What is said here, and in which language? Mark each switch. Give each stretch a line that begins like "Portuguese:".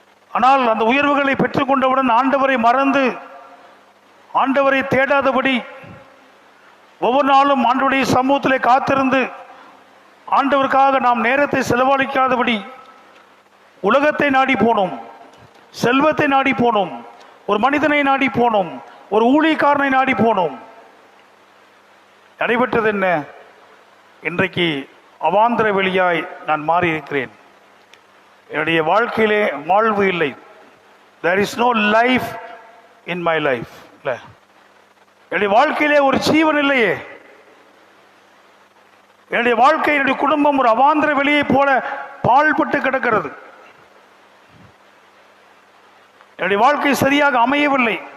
Tamil: ஆனால் அந்த உயர்வுகளை பெற்றுக்கொண்டவுடன் ஆண்டவரை மறந்து, ஆண்டவரை தேடாதபடி, ஒவ்வொரு நாளும் ஆண்டவருடைய சமூகத்திலே காத்திருந்து ஆண்டவருக்காக நாம் நேரத்தை செலவழிக்காதபடி உலகத்தை நாடி போனோம், செல்வத்தை நாடி போனோம், ஒரு மனிதனை நாடி போனோம், ஒரு ஊழியக்காரனை நாடி போனோம். நடைபெற்றது என்ன? இன்றைக்கு அவாந்திர வெளியாய் நான் மாறி இருக்கிறேன். என்னுடைய வாழ்க்கையிலே வாழ்வு இல்லை.
English: There is no life in my life.
Tamil: இல்லை, என்னுடைய வாழ்க்கையிலே ஒரு ஜீவன் இல்லையே. என்னுடைய வாழ்க்கை, என்னுடைய குடும்பம் ஒரு அவாந்திர வெளியை போல பாழ்பட்டு கிடக்கிறது. என்னுடைய வாழ்க்கை சரியாக அமையவில்லை.